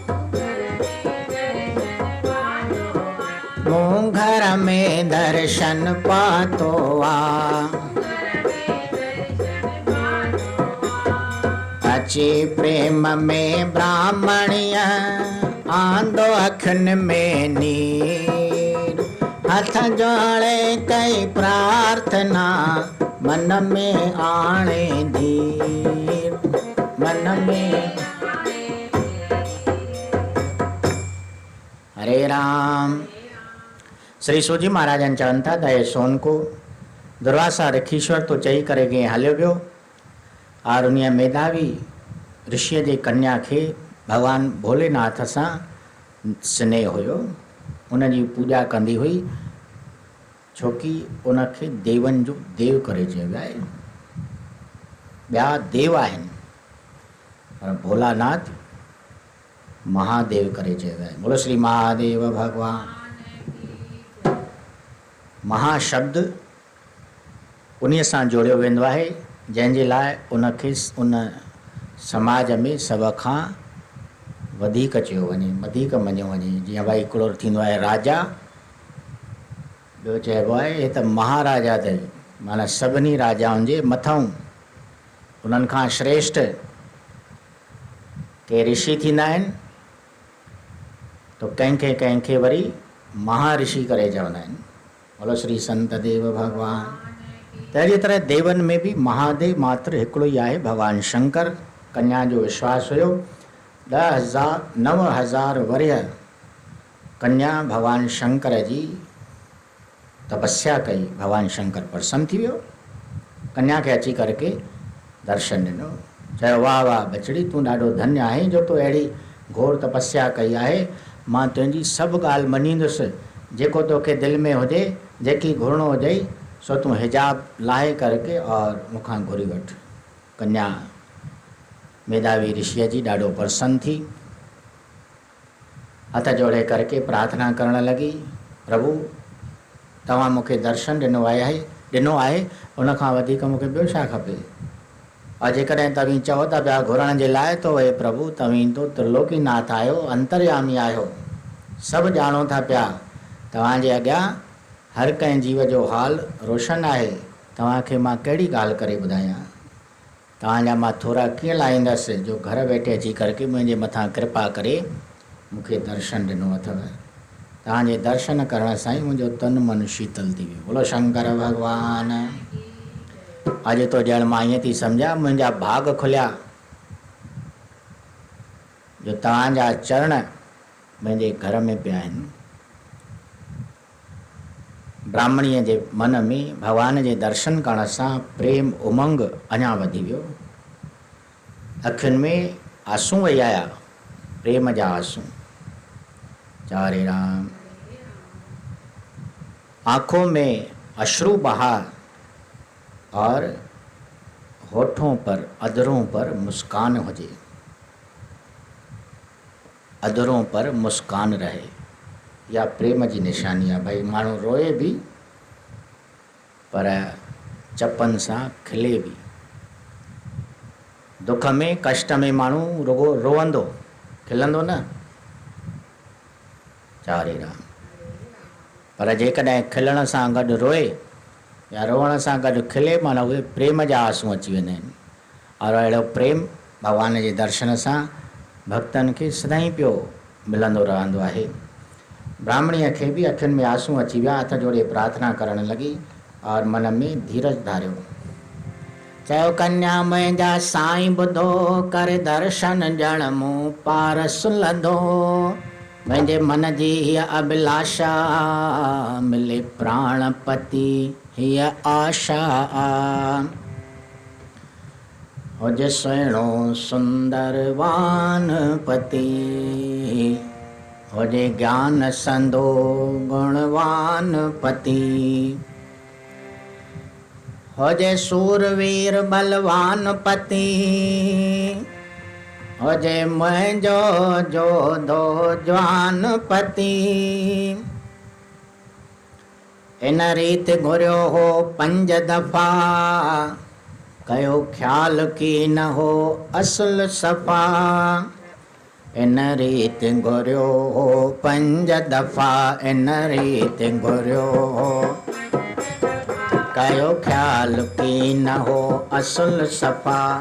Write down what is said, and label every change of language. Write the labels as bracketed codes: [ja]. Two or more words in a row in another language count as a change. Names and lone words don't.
[sd] मूं घर में दर्शन पातो आ, अची प्रेम में ब्राह्मणिय आंदो अखियुनि में नीर, हथ जोड़े कई प्रार्थना मन में आणे धीर, मन में। हरे राम। श्री सूजी महाराजन चवनि था त हे सोनको दुर्वासा ऋखीश्वर तो चई करे के हलियो वियो और उन मेधावी ऋषिय जे कन्या खे भगवान भोलेनाथ सां स्नेह हुयो, उन जी पूॼा कंदी हुई, छोकी उनखे देवन जो देव करे चयो वियो आहे। ॿिया देव आहिनि पर भोलानाथ महादेव करे चयो वियो आहे। बोलो श्री महादेव भगवान। महाशब्द उन्हीअ सां जोड़ियो वेंदो आहे जंहिंजे लाइ उनखे उन समाज में सभ खां वधीक चयो वञे, वधीक मञियो वञे। जीअं भाई हिकिड़ो थींदो आहे राजा, ॿियो चइबो आहे हे त महाराजा अथई, माना सभिनी राजाउनि जे मथां उन्हनि खां श्रेष्ठ के ऋषि थींदा आहिनि, तो कंहिंखे कंहिंखे वरी महाऋषि करे चवंदा आहिनि। बोलो श्री संत देव भगवान। तहिड़ी तरह देवन में भी महादेव मात्र हिकिड़ो ई आहे, भगवान शंकर। कन्या जो विश्वास हुयो, 9,000 वर्ष कन्या भगवान शंकर जी तपस्या कई, भगवान शंकर प्रसन्न थी वियो, कन्या खे अची करके दर्शन ॾिनो, चयो वाह वाह बचड़ी तूं ॾाढो धन्य आहे जो तूं अहिड़ी घोर तपस्या कई आहे, मां तुंहिंजी सभु ॻाल्हि मञींदुसि, जेको तोखे दिलि में हुजे, जेकी घुरणो हुजे सो तूं हिजाब लाहे करके और मूंखां घुरी वठ। कन्या मेधावी ऋषिअ जी ॾाढो प्रसन्न थी, हथ जोड़े करके प्रार्थना करण लगी, प्रभु तव्हां मूंखे दर्शन ॾिनो आहे उनखां वधीक मूंखे ॿियो छा खपे। और जेकॾहिं तव्हीं चओ था पिया घुरण जे लाइ, तो हे प्रभु तव्हीं तो त्रिलोकीनाथ आहियो, अंतर्यामी आहियो, सभु ॼाणो था पिया, तव्हांजे अॻियां हर कंहिं जीव जो हाल रोशन आहे, तव्हांखे मां कहिड़ी ॻाल्हि करे ॿुधायां, तव्हांजा मां थोरा कीअं लाहींदसि जो घर वेठे अची करके मुंहिंजे मथां कृपा करे मूंखे दर्शन ॾिनो अथव। तव्हांजे दर्शन करण सां ई मुंहिंजो तन मन शीतल थी वियो। बोलो शंकर भगवान। अॼु तो ॼण मां ईअं थी सम्झा मुंहिंजा भाग खुलिया जो तव्हांजा चरण मुंहिंजे घर में पिया आहिनि। ब्राह्मणीअ जे मन में भगवान जे दर्शन करण सां प्रेम उमंग अञा वधी वियो, अखियुनि में आंसू वही आया, प्रेम जा आंसू। हरे राम। [hi] आंखों में अश्रु बहा और होठों पर अधरों पर मुस्कान हुजे, अधरों पर मुस्कान रहे, या [sd] प्रेम जी निशानी आहे। भाई माण्हू रोए भी पर चपन सां खिले भी। दुख में कष्ट में माण्हू रुगो रोवंदो, खिलंदो न। हरे राम। पर जेकॾहिं खिलण सां गॾु रोए या रोअण सां गॾु खिले, माना उहे प्रेम जा आंसू अची वेंदा आहिनि। और अहिड़ो प्रेम भगवान जे दर्शन सां भक्तनि खे सदाईं पियो मिलंदो रहंदो आहे। ब्राह्मणीअ खे भी अखियुनि में आंसू अची विया, हथ जोड़े प्रार्थना करण लगी और मन में धीरज धारियो। चयो कन्या मुंहिंजा साईं ॿुधो, कर दर्शन ॼण मूं पार सुलंदो, मुंहिंजे मन जी हीअ अभिलाषा, मिले प्राणपति हीअ आशा। हुजे सुहिणो सुंदरवान पति, हुजे ज्ञान संदो गुणवान पति, हो जे सूरवीर बलवान पति, हो जे मुंहिंजो जोधो जवान पति। इन रीत घुरियो हो 5 दफ़ा, कयो ख्याल की न हो असुल सफ़ा। इन रीत घुरियो हो 5 दफ़ा, इन रीत घुरियो हो, कयो ख्याल की न हो असुल सफ़ा।